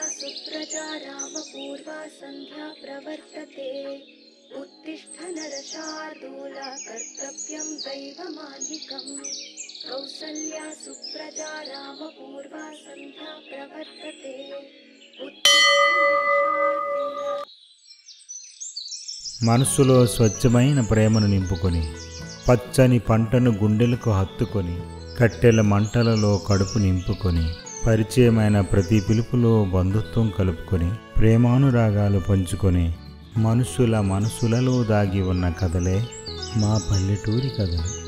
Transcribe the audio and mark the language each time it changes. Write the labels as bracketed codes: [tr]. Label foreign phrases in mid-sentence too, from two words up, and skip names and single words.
[sa] सुप्रजा रामपूर्वा सन्ध्या प्रवर्तते उत्तिष्ठ नरशार्दूला कर्तव्यं दैवमान्निकम् कौसल्या सुप्रजा रामपूर्वा सन्ध्या प्रवर्तते [te] మనసులో స్వచ్ఛమైన ప్రేమను నింపుకొని పచ్చని పంటను గుండెలకు హత్తుకొని కట్టెల మంటలలో కడుపు నింపుకొని పరిచయమైన ప్రతి పిలుపులో బంధుత్వం కలుపుకొని ప్రేమానురాగాలు పంచుకొని మనుషుల మనసులలో దాగి ఉన్న కథలే మా పల్లెటూరి కథలు.